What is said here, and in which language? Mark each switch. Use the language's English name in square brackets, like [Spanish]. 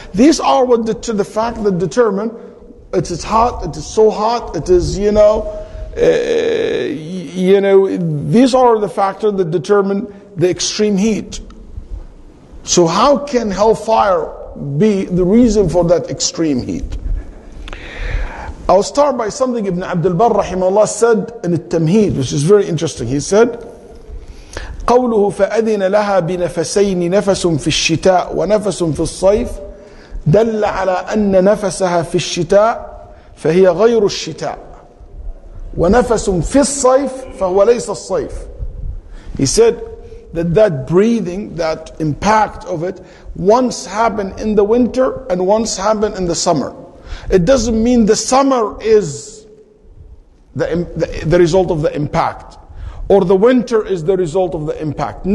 [English] These are what the fact that determine it is hot, it is so hot, it is, these are the factors that determine the extreme heat. So how can hellfire be the reason for that extreme heat? I'll start by something Ibn Abdul Barr rahimahullah said in التمهيد, which is very interesting. He said, [Arabic] قوله فأذن لها بنفسين نفس في الشتاء ونفس في الصيف دل على أن نفسها في الشتاء فهي غير الشتاء ونفس في الصيف فهو ليس الصيف. [English] He said that breathing, that impact of it, once happened in the winter and once happened in the summer. It doesn't mean the summer is the result of the impact, or the winter is the result of the impact.